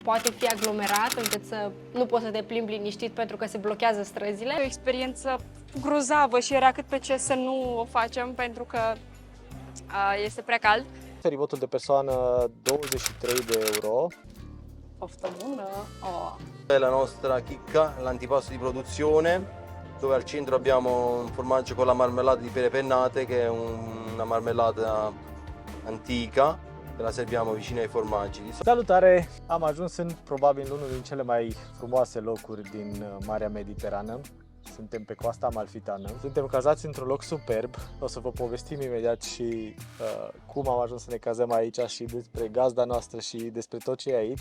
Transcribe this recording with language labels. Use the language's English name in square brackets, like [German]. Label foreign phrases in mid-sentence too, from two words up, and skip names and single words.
[Romanian] Poate fi aglomerat încât să nu poți să te plimbi liniștit pentru că se blochează străzile. O experiență grozavă și era cât pe ce să nu o facem pentru că este prea cald. Feribotul de persoană 23 de euro. Poftă bună! Oh. [Italian] È la nostra chicca, l'antipasto di produzione, dove al centro abbiamo un formaggio con la marmellata di pere pennate, che è una marmellata antica, che la serviamo vicino ai formaggi. Salutare! [Romanian] Am ajuns în probabil unul din cele mai frumoase locuri din Marea Mediterană. Suntem pe coasta amalfitană. Suntem cazați într-un loc superb. O să vă povestim imediat și cum am ajuns să ne cazăm aici și despre gazda noastră și despre tot ce e aici.